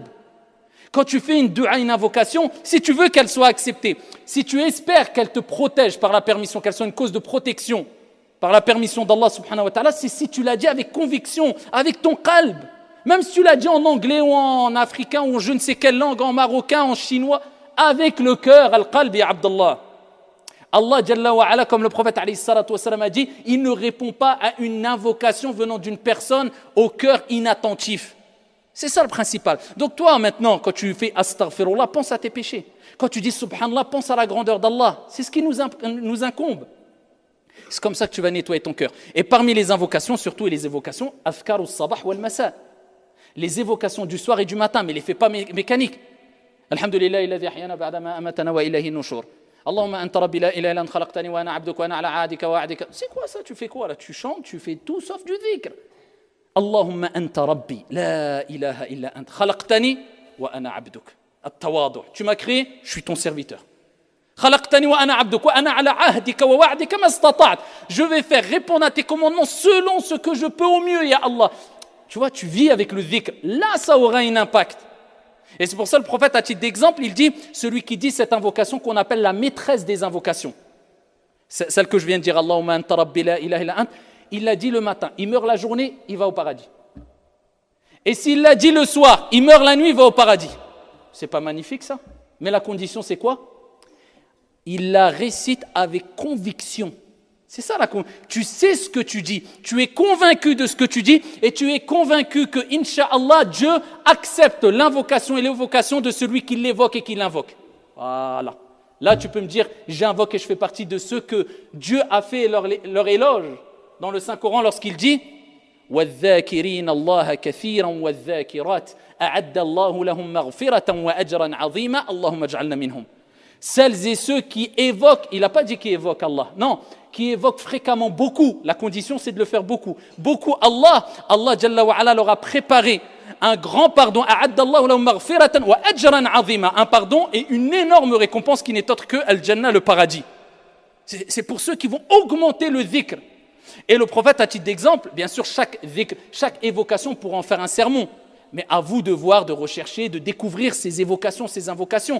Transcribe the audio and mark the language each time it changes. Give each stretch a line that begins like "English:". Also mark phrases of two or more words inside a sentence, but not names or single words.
French: Quand tu fais une dua, une invocation, si tu veux qu'elle soit acceptée, si tu espères qu'elle te protège par la permission, qu'elle soit une cause de protection par la permission d'
Arabic: الله سبحانه وتعالى,
French: c'est si tu l'as dit avec conviction, avec ton qalb. Même si tu l'as dit en anglais ou en africain ou en je ne sais quelle langue, en marocain, en chinois, avec le cœur,
Arabic: القلب يا عبد الله. الله جل وعلا,
French: comme le prophète
Arabic: عليه الصلاة والسلام
French: a dit, il ne répond pas à une invocation venant d'une personne au cœur inattentif. C'est ça le principal. Donc toi maintenant, quand tu fais astaghfirullah, pense à tes péchés. Quand tu dis subhanallah, pense à la grandeur d'Allah. C'est ce qui nous incombe. C'est comme ça que tu vas nettoyer ton cœur. Et parmi les invocations, surtout les évocations,
Arabic: أذكار الصباح والمساء.
French: Les évocations du soir et du matin, mais les fais pas mécaniques.
Arabic: الحمد لله الذي أحيانا بعد ما أماتنا وإليه النشور. اللهم أنت ربي لا إله إلا أنت خلقتني وأنا عبدك وأنا على عهدك ووعدك.
French: C'est quoi ça? Tu fais quoi là? Tu chantes, tu fais tout sauf du dhikr.
Arabic: اللهم أنت ربي لا إله إلا أنت خلقتني وأنا عبدك. At-tawadu'.
French: Tu m'as créé, je suis ton serviteur.
Arabic: خلقتني وأنا عبدك وأنا على عهدك ووعدك ما استطعت.
French: Je vais faire répondre à tes commandements selon ce que je peux au mieux, ya Allah. Tu vois, tu vis avec le dhikr. Là, ça aura un impact. Et c'est pour ça le prophète, à titre d'exemple, il dit, celui qui dit cette invocation qu'on appelle la maîtresse des invocations, celle que je viens de dire,
Arabic: اللهم أنت ربي لا إله إلا أنت,
French: il l'a dit le matin, il meurt la journée, il va au paradis. Et s'il l'a dit le soir, il meurt la nuit, il va au paradis. C'est pas magnifique ça? Mais la condition c'est quoi? Il la récite avec conviction. C'est ça la conviction. Tu sais ce que tu dis, tu es convaincu de ce que tu dis et tu es convaincu que, Inch'Allah, Dieu accepte l'invocation et l'évocation de celui qui l'évoque et qui l'invoque. Voilà. Là, tu peux me dire, j'invoque et je fais partie de ceux que Dieu a fait leur éloge dans le Saint-Coran lorsqu'il dit
Arabic: وَالذَّاكِرِينَ اللَّهَ كَثِيرًا وَالذَّاكِرَاتِ أَعَدَّ اللَّهُ لَهُمْ مَغْفِرَةً وَأَجْرًا عَظِيمًا اللهم اجعلنا منهم.
French: Celles et ceux qui évoquent, il n'a pas dit qui évoquent Allah, non, qui évoquent fréquemment beaucoup, la condition c'est de le faire beaucoup, beaucoup
Arabic: الله جل وعلا
French: leur a préparé un grand pardon,
Arabic: أَعَدَّ اللَّهُ لَهُمْ مَغْفِرَةً وَأَجْرًا عَظِيمًا,
French: un pardon et une énorme récompense qui n'est autre que Al-Jannah, le paradis. C'est pour ceux qui vont augmenter le dhikr. Et le prophète, à titre d'exemple, bien sûr, chaque dhikr, chaque évocation pourra en faire un sermon. Mais à vous de voir, de rechercher, de découvrir ces évocations, ces invocations.